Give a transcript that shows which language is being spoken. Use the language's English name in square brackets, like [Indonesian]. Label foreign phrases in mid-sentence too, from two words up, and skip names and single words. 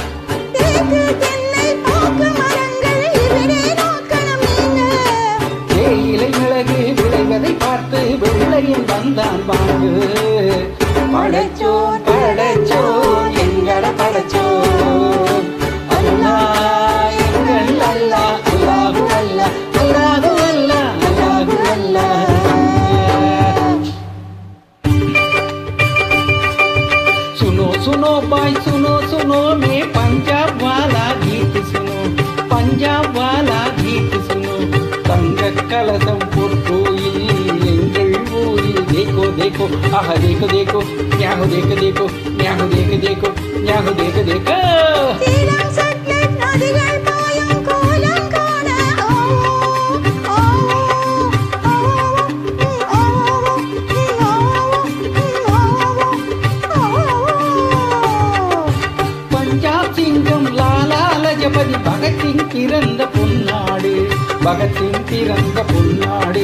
[Tamil] தேயிலை மிளகு விளைவதை பார்த்து வெள்ளையும் வந்தான் பாங்கு. படைச்சோன் படைச்சோன் எங்களை படைச்சோன் அல்லாஹ் எங்கள் அல்லாஹ், அல்லாஹு அல்லாஹ், அல்லாஹு அல்லாஹ், அல்லாஹு அல்லாஹ். [Hindi] सुनो सुनो भाई सुनो सुनो, मैं पंजाब वाला गीत सुनो, पंजाब वाला गीत सुनो. [Tamil] தங்க கலசம் பொற்கோயில் எங்கள் ஊரில். [Hindi] देखो देखो आह देखो देखो, न्याहो देखो देखो, न्याहो देखो देखो, न्याहो देखो देखो. [Tamil] பஞ்சாப் சிங்கம் லாலா லஜபதி பகத்சிங் பிறந்த பொன்னாடு, பகத்சிங் பிறந்த பொன்னாடு.